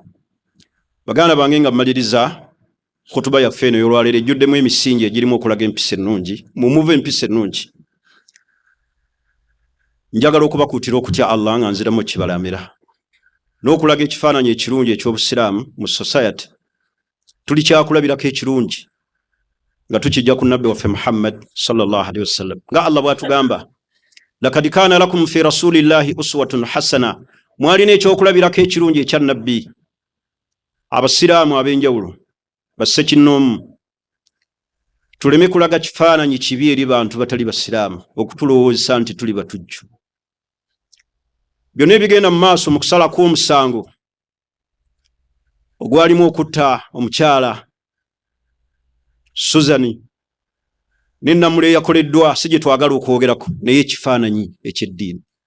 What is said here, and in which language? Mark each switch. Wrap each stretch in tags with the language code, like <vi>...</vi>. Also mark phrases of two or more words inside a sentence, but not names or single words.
<lg>Baganda bange nga mmaliriza khutuba yaffe eno y'olwaleero ejjuddemu emisingi egirimu okulaga empisa ennungi, mumuve empisa ennungi. Njagala okubakuutira okutya Allah nga nziramu kibalamira n'okulaga ekifaananyi ekirungi eky'obusiraamu mu society. Tuli kyakulabirako ekirungi nga tukijja ku nabbi waffe Muhammad</lg> <ar>صلى الله عليه وسلم,</ar> <lg>nga Allah bw'atugamba</lg> <ar>لقد كان لكم في رسول الله أسوة حسنة.</ar> <lg>Mwalina ekyokulabirako ekirungi ekya nabbi. Abasiraamu ab'enjawulo bassekinnoomu tuleme kulaga kifaananyi kibi eri bantu batali basiraamu okutulowoozesa nti tuli batujju. Byonna ebigenda mu maaso mu kusala kw'omusango ogwalimu okutta omukyala Suzani ne Namule yakoleddwa si gye twagala okwogerako, naye ekifaananyi eky'eddiini.</lg>